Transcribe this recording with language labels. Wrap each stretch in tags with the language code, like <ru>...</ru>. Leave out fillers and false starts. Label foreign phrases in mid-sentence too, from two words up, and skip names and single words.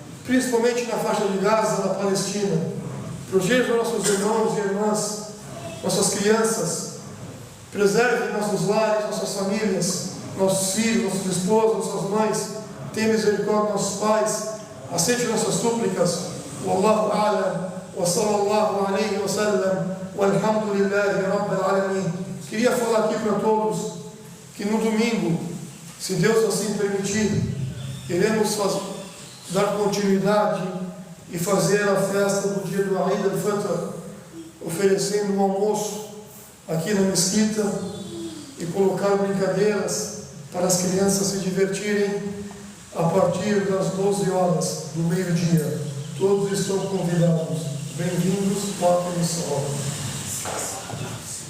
<pt>principalmente na faixa de Gaza, na Palestina. Proteja nossos irmãos e irmãs, nossas crianças. Preserve nossos lares, nossas famílias, nossos filhos, nossas esposas, nossas mães. Tenha misericórdia dos nossos pais. Aceite nossas súplicas.</pt> <ar>والله أعلم. وصلى الله عليه وسلم. والحمد لله رب العالمين.</ar> <pt>Queria falar aqui para todos que no domingo, se Deus assim permitir, iremos dar continuidade e fazer a festa do dia do Eid al-Fitr, oferecendo um almoço aqui na mesquita e colocar brincadeiras para as crianças se divertirem a partir das 12 horas do meio-dia. Todos estão convidados. Bem-vindos, Pátria e Sol.</pt>